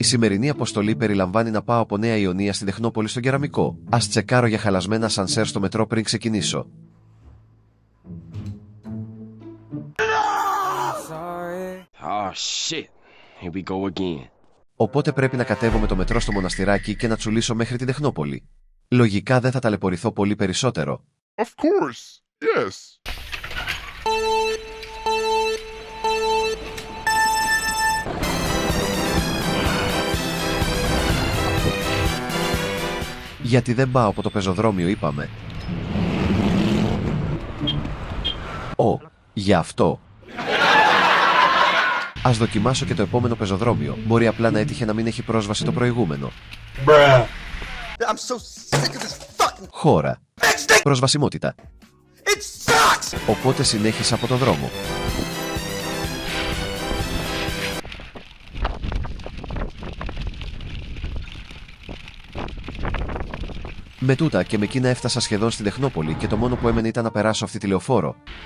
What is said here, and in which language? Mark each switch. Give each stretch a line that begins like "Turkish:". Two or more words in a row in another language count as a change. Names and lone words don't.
Greek: σημερινή αποστολή περιλαμβάνει να πάω από Νέα Ιωνία στην Τεχνόπολη στον Κεραμικό. Ας τσεκάρω για χαλασμένα σανσέρ στο μετρό πριν ξεκινήσω.
English: Oh shit. Here we go again.
Greek: Οπότε πρέπει να κατέβω με το μετρό στο Μοναστηράκι και να τσουλήσω μέχρι την Τεχνόπολη. Λογικά δεν θα ταλαιπωρηθώ πολύ περισσότερο.
English: Of course, yes.
Greek: Γιατί δεν πάω από το πεζοδρόμιο, είπαμε. Γι' αυτό. Ας δοκιμάσω και το επόμενο πεζοδρόμιο. Μπορεί απλά να έτυχε να μην έχει πρόσβαση το προηγούμενο.
English: I'm so sick of this fucking
Greek: Χώρα. Προσβασιμότητα.
English: It sucks!
Greek: Οπότε συνέχισα από το δρόμο. Με τούτα και με εκείνα έφτασα σχεδόν στην Τεχνόπολη και το μόνο που έμενε ήταν να περάσω αυτή τη λεωφόρο.